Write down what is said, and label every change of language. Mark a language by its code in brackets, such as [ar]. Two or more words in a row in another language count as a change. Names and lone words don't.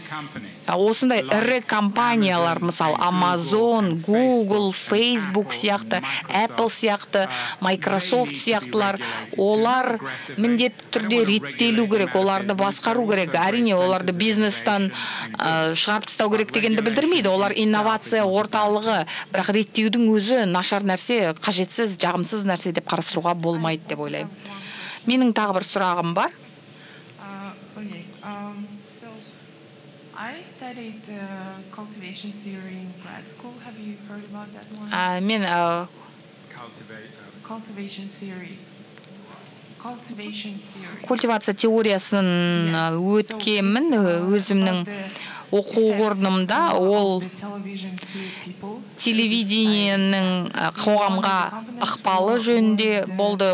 [kk] Осындай ірі компаниялар, мысалы Amazon, Google, Facebook сияқты, Apple сияқты, Microsoft сияқтылар, олар міндетті түрде реттелу керек, оларды басқару керек. Әрине, оларды бизнестан шығарып тастау керек дегенді білдірмейді. Олар инновация орталығы, бірақ реттеудің өзі нашар нәрсе, қажетсіз, жағымсыз нәрсе деп қарастыруға болмайды деп ойлаймын. Менің тағы бір сұрағым бар. [en] I studied cultivation theory in grad school. Have you heard about that one? [kk] Мен культивация теориясын өткенмін өзімнің оқу орнымда. Ол телевидениенің қоғамға ықпалы жөнінде болды.